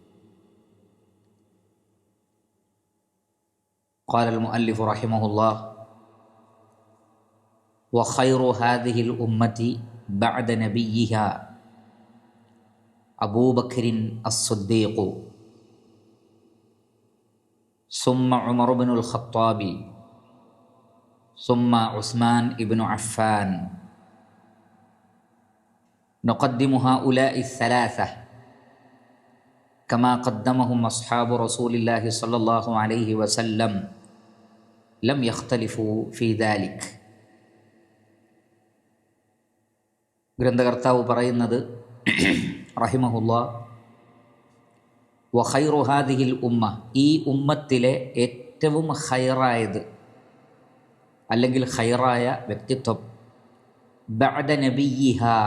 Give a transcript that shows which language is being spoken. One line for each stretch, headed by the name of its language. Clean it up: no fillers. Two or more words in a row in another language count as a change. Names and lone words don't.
Arabic: قال المؤلف رحمه الله وخير هذه الأمة بعد نبيها أبو بكر الصديق ثم عمر بن الخطاب ثم عثمان بن عفان. نقدم هؤلاء الثلاثة كما قدمهم أصحاب رسول الله صلى الله عليه وسلم لم يختلفوا في ذلك.
Malayalam: ഗ്രന്ഥകർത്താവ് പറയുന്നത് റഹിമഹുല്ലാഹ്,
Arabic: وخير هذه الأمة,
Malayalam: ഈ ഉമ്മത്തിലെ ഏറ്റവും ഖൈറായത് അല്ലെങ്കിൽ ഖൈറായ വ്യക്തിത്വം,
Arabic: بعد نبيها,